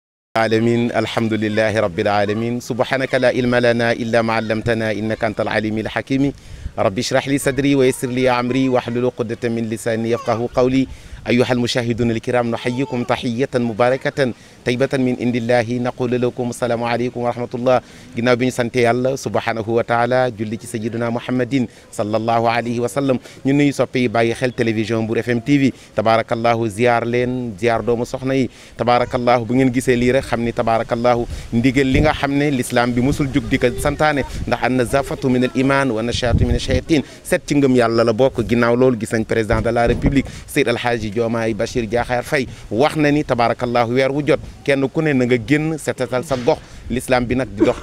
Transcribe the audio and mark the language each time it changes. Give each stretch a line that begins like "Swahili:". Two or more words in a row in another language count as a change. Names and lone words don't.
Arabic: العالمين الحمد لله رب العالمين سبحانك لا علم لنا إلا ما علمتنا إنك أنت العليم الحكيم رب اشرح لي صدري ويسر لي أمري واحلل عقدة من لساني يفقهوا قولي أيها المشاهدون الكرام نحييكم تحية مباركة طيبة من عند الله نقول لكم السلام عليكم ورحمة الله
Wolof: ginnaaw bi ñu sant yàlla
Arabic: سبحانه وتعالى
Wolof: julli ci
Arabic: سيدنا محمد صلى الله عليه وسلم
Wolof: ñu nuyu soppe yi bàyyi xel télévision Mbour FM TV tabarakallahu ziar leen ziar doomu soxna yi tabarakallahu bu ngeen gisee lii rek xam ni tabarakallahu ndigal li nga xam ne l'islam bi musul jug di ko santaane ndax
Arabic: النظافة من الإيمان والنشاط من الشياطين
Wolof: set ci ngëm yàlla la bokk ginnaaw loolu gis nañ
French: président de la république
Wolof: Seydi Alhaaji Diomaye Bachir Diakhar Faye wax na ni tabarakallahu weer wu jot kenn ku ne na nga génn setetal sa gox l'islam bi nag di dox